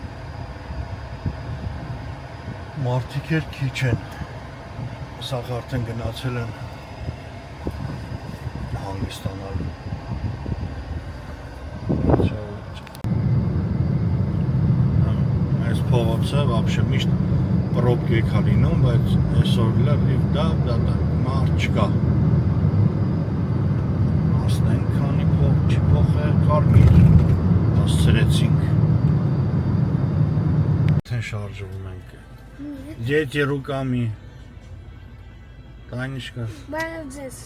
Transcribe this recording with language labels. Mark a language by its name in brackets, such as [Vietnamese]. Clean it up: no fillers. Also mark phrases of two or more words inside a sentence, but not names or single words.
[Armenian] Մարդիկ էլ քիչ են։ Սաղ արդեն գնացել են հանգստանալու։ Փողոցը вообще միշտ պրոբկե է լինում, բայց այսօր լրիվ դա մարդ չկա։ Ասնենք քանի փոխեր կարմիր հասցրեցինք։ Արդեն շարժվում ենք։ [Russian] Дети руками. Танечка. [Armenian] Բարև ձեզ։